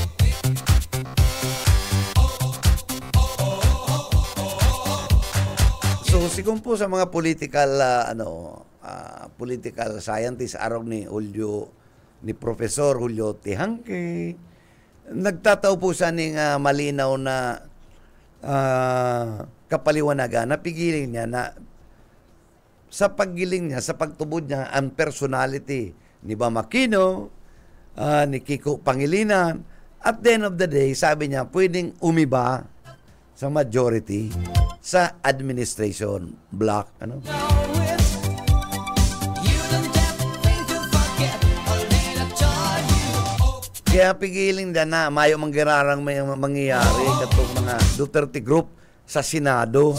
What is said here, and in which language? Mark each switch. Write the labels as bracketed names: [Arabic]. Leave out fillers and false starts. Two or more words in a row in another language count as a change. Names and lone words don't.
[Bikol] So sigún po sa mga [English] political political scientist [Bikol] arog ni Professor Julio Tihangke, nagtataw po sa ning malinaw na kapaliwanagan na pigiling niya na sa paggiling niya, sa pagtubod niya, ang personality ni Bam Aquino, ni Kiko Pangilinan. [English] At the end of the day, [Bikol] sabi niya, pwedeng umiba sa majority sa [English] administration block. [Bikol] Ano? Kaya pigiling na mayo manggirarang may mangyayari katong mga Duterte group sa Senado.